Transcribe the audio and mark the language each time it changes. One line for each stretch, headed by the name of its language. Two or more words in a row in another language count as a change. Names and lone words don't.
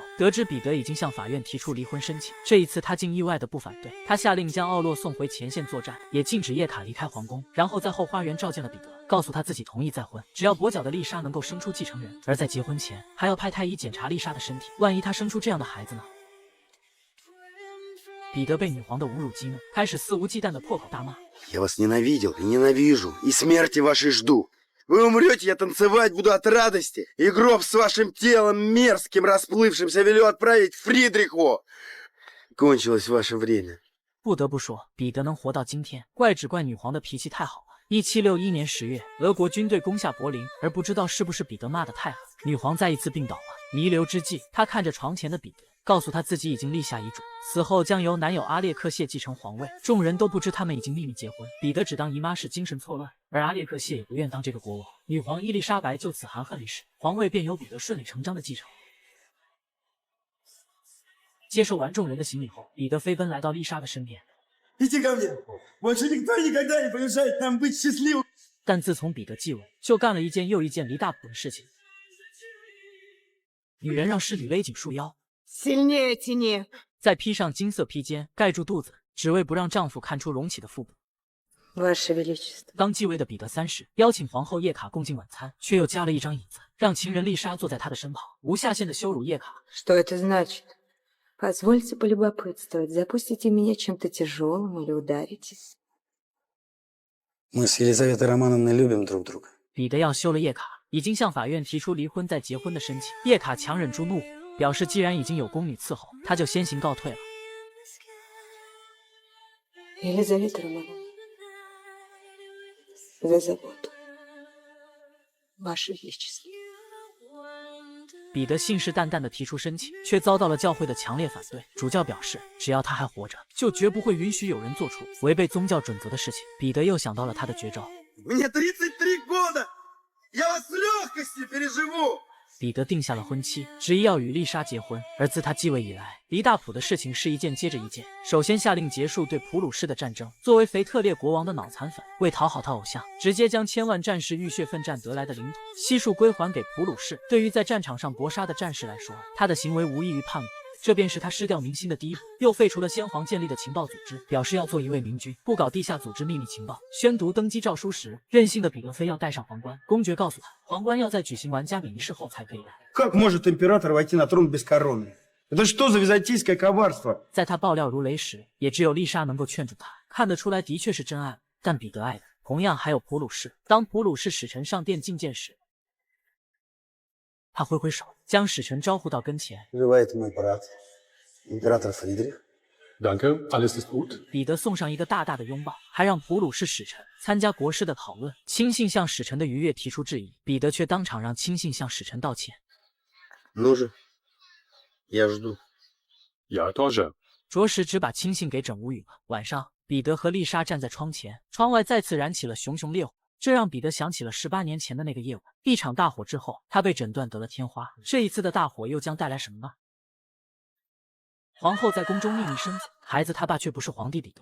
Chinese: 得知彼得已经向法院提出离婚申请，这一次她竟意外的不反对，她下令将奥洛送回前线作战，也禁止叶卡离开皇宫，然后在后花园召见了彼得，告诉他自己同意再婚，只要跛脚的丽莎能够生出继承人。而在结婚前，还要派太医检查丽莎的身体，万一她生出这样的孩子呢？彼得被女皇的侮辱激怒，开始肆无忌惮的破口大骂。
Russian: Я вас ненавидел и ненавижу, и смерти вашей жду. Вы умрете, я танцевать буду от радости, и гроб с вашим телом мерзким, расплывшимся велю отправить Фридриху. Кончилось ваше время.
Chinese: 不得不说，彼得能活到今天，只怪女皇的脾气太好了。1761年10月，俄国军队攻下柏林，而不知道是不是彼得骂得太狠，女皇再一次病倒了。弥留之际，她看着床前的彼得，告诉他自己已经立下遗嘱，死后将由男友阿列克谢继承皇位。众人都不知他们已经秘密结婚，彼得只当姨妈是精神错乱，而阿列克谢也不愿当这个国王。女皇伊丽莎白就此含恨离世，皇位便由彼得顺理成章的继承。接受完众人的行礼后，彼得飞奔来到丽莎的身边。
Russian: Иди ко мне. Больше никто никогда не помешает нам быть счастливым.
Chinese: 但自从彼得继位，就干了一件又一件离大谱的事情。女人让侍女勒紧束腰，
Russian: Сильнее тяни.
Chinese: 再披上金色披肩盖住肚子，只为不让丈夫看出隆起的腹部。
Russian: Ваше Величество.
Chinese: 刚继位的彼得3世邀请皇后叶卡共进晚餐，却又加了一张椅子，让情人丽莎坐在他的身旁，无下限的羞辱叶卡。
Russian: Что это значит? Позвольте полюбопытствовать. Запустите меня чем-то тяжелым или ударитесь? Мы с Елизаветой Романовной любим друг друга.
Chinese: 彼得要休了叶卡，已经向法院提出离婚再结婚的申请。叶卡强忍住怒火，表示既然已经有宫女伺候，他就先行告退了。
Russian: Елизавета Романовна. За заботу. Ваше Величество.
Chinese: 彼得信誓旦旦地提出申请，却遭到了教会的强烈反对。主教表示，只要他还活着，就绝不会允许有人做出违背宗教准则的事情。彼得又想到了他的绝招。
Russian: Мне 33 года. Я вас с легкостью переживу.
Chinese: 彼得定下了婚期，执意要与丽莎结婚。而自他继位以来，黎大普的事情是一件接着一件。首先下令结束对普鲁士的战争。作为腓特烈国王的脑残粉，为讨好他偶像，直接将千万战士浴血奋战得来的领土悉数归还给普鲁士。对于在战场上搏杀的战士来说，他的行为无异于叛国。这便是他失掉民心的第一步。又废除了先皇建立的情报组织，表示要做一位明君，不搞地下组织秘密情报。宣读登基诏书时，任性的彼得非要戴上皇冠。公爵告诉他，皇冠要在举行完加冕仪式后才可以戴。
Russian: Как может император войти на трон без короны? Это что за византийское коварство?
Chinese: 在他爆料如雷时，也只有丽莎能够劝住他。看得出来，的确是真爱，但彼得爱的同样还有普鲁士。当普鲁士使臣上殿觐见时，他挥挥手，将使臣招呼到跟前。
Russian: Живает мой брат, император Фридрих.
German: Danke, alles ist gut.
Chinese: 彼得送上一个大大的拥抱，还让普鲁士使臣参加国事的讨论。亲信向使臣的逾越提出质疑，彼得却当场让亲信向使臣道歉。
Russian: Ну же, я жду. Ja, тоже.
Chinese: 着实只把亲信给整无语了。晚上，彼得和丽莎站在窗前，窗外再次燃起了熊熊烈火。这让彼得想起了18年前的那个夜晚，一场大火之后，他被诊断得了天花。这一次的大火又将带来什么呢？皇后在宫中秘密生子，孩子他爸却不是皇帝彼得。